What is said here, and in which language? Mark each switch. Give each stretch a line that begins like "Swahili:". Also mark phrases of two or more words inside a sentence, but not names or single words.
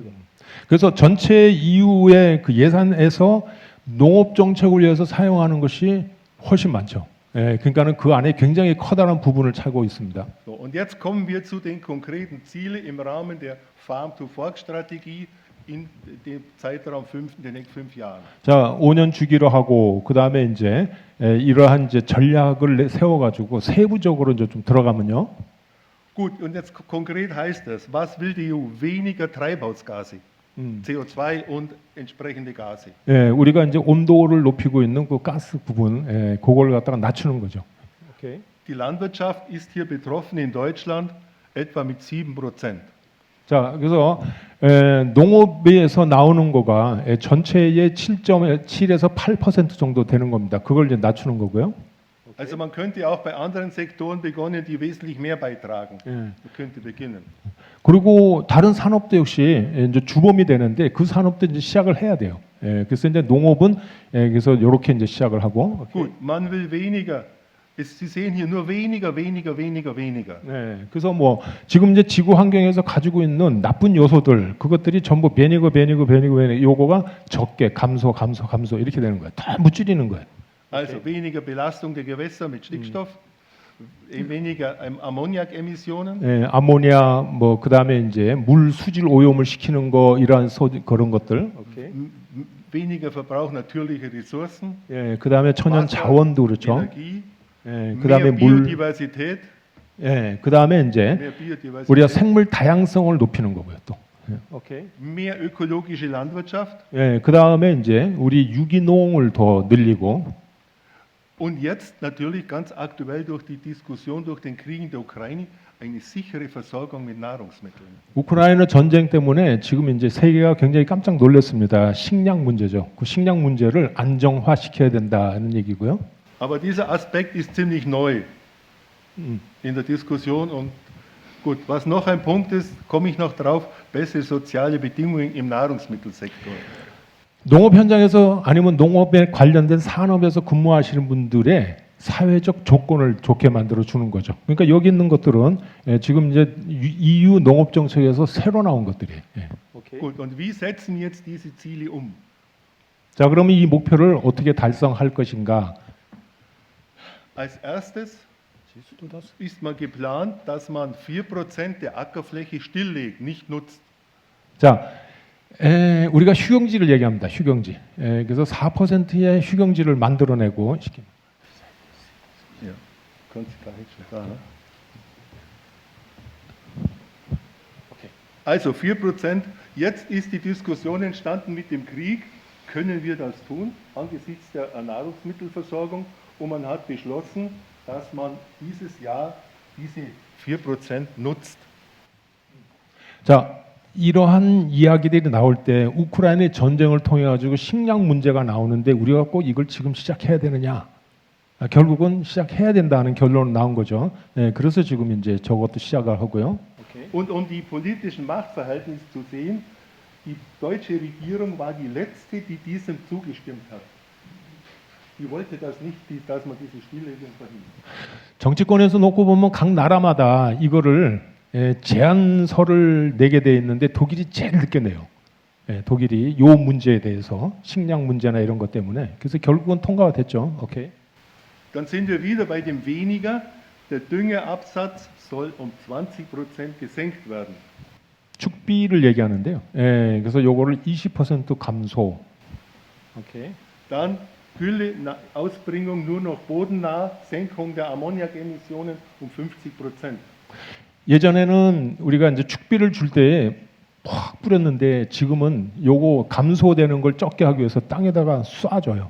Korean: 그래서 전체 EU의 그 예산에서 농업 정책을 위해서 사용하는 것이 훨씬 많죠. 그러니까는 그 안에 굉장히 커다란 부분을 차고 있습니다.
German: So, und jetzt kommen wir zu den konkreten Zielen im Rahmen der Farm-to-Fork-Strategie in dem Zeitraum in den nächsten 5 Jahren.
Korean: 자, 5년 주기로 하고 그 다음에 이제 이러한 이제 전략을 세워가지고 세부적으로 이제 좀 들어가면요.
German: Gut, und jetzt konkret heißt das, was will die EU? Weniger Treibhausgase, CO2 und entsprechende Gase.
Korean: 예, 우리가 이제 온도를 높이고 있는 그 가스 부분, 그걸 갖다가 낮추는 거죠. 오케이.
German: Die Landwirtschaft ist hier betroffen in Deutschland etwa mit 7%.
Korean: 자, 그래서 농업에서 나오는 거가 전체의 7.7에서 8% 정도 되는 겁니다. 그걸 이제 낮추는 거고요.
German: Also man könnte auch bei anderen Sektoren beginnen, die wesentlich mehr beitragen.
Korean: 예.
German: Man könnte beginnen.
Korean: 그리고 다른 산업도 역시 이제 주범이 되는데 그 산업도 이제 시작을 해야 돼요. 예, 그래서 이제 농업은 그래서 이렇게 이제 시작을 하고.
German: Gut, man will weniger. Sie sehen hier nur weniger.
Korean: 네, 그래서 뭐 지금 이제 지구 환경에서 가지고 있는 나쁜 요소들 그것들이 전부 베니거 요거가 적게 감소 이렇게 되는 거예요. 전부 줄이는 거예요.
German: Also weniger Belastung der Gewässer mit Stickstoff, weniger Ammoniakemissionen,
Korean: 예, 아모니아 뭐 그다음에 이제 물 수질 오염을 시키는 거 이러한 그런 것들.
German: weniger Verbrauch natürlicher Ressourcen,
Korean: 예, 그다음에 천연 자원도 그렇죠.
German: Energie,
Korean: 예, 그다음에
German: mehr
Korean: 물.
German: Biodiversität,
Korean: 예, 그다음에 이제
German: mehr Biodiversität,
Korean: 우리가 생물 다양성을 높이는 거고요, 또. 오케이.
German: mehr ökologische Landwirtschaft
Korean: 예, 그다음에 이제 우리 유기농을 더 늘리고
German: und jetzt natürlich ganz aktuell durch die Diskussion durch den Krieg in der Ukraine eine sichere Versorgung mit Nahrungsmitteln.
Korean: 우크라이나 전쟁 때문에 지금 이제 세계가 굉장히 깜짝 놀랐습니다. 식량 문제죠. 그 식량 문제를 안정화시켜야 된다는 얘기고요.
German: Aber dieser Aspekt ist ziemlich neu in der Diskussion und gut, was noch ein Punkt ist, komme ich noch drauf, bessere soziale Bedingungen im Nahrungsmittelsektor.
Korean: 농업 현장에서 아니면 농업에 관련된 산업에서 근무하시는 분들의 사회적 조건을 좋게 만들어 주는 거죠. 그러니까 여기 있는 것들은 지금 이제 EU 농업 정책에서 새로 나온 것들이에요.
German: Gut, und wie setzen jetzt diese Ziele um?
Korean: 자, 그러면 이 목표를 어떻게 달성할 것인가?
German: Als erstes ist mal geplant, dass man 4% der Ackerfläche stilllegt, nicht nutzt.
Korean: 자, 우리가 휴경지를 얘기합니다. 휴경지. 그래서 4%의 휴경지를 만들어내고
German: Ja, kannst du gleich schon da, ne? Also 4%. Jetzt ist die Diskussion entstanden mit dem Krieg. Können wir das tun angesichts der Nahrungsmittelversorgung? Und man hat beschlossen, dass man dieses Jahr diese 4% nutzt.
Korean: 자, 이러한 이야기들이 나올 때 우크라이나 전쟁을 통해 가지고 식량 문제가 나오는데 우리가 꼭 이걸 지금 시작해야 되느냐? 결국은 시작해야 된다는 결론이 나온 거죠. 그래서 지금 이제 저것도 시작을 하고요.
German: Und um die politischen Machtverhältnisse zu sehen, die deutsche Regierung war die letzte, die diesem zugestimmt hat. Die wollte das nicht, dass man diese Stilllegung verhindert.
Korean: 정치권에서 놓고 보면 각 나라마다 이거를 제안서를 내게 돼 있는데 독일이 제일 늦게 내요. 독일이 요 문제에 대해서 식량 문제나 이런 것 때문에 그래서 결국은 통과가 됐죠. 오케이.
German: Dann sind wir wieder bei dem weniger. Der Düngerabsatz soll um 20% gesenkt werden.
Korean: 축비를 얘기하는데요. 그래서 요거를 20% 감소. 오케이.
German: Dann Gülle-Ausbringung nur noch bodennah, Senkung der Ammoniakemissionen um 50%.
Korean: 예전에는 우리가 이제 축비를 줄 때 확 뿌렸는데 지금은 요거 감소되는 걸 적게 하기 위해서 땅에다가 쏴줘요.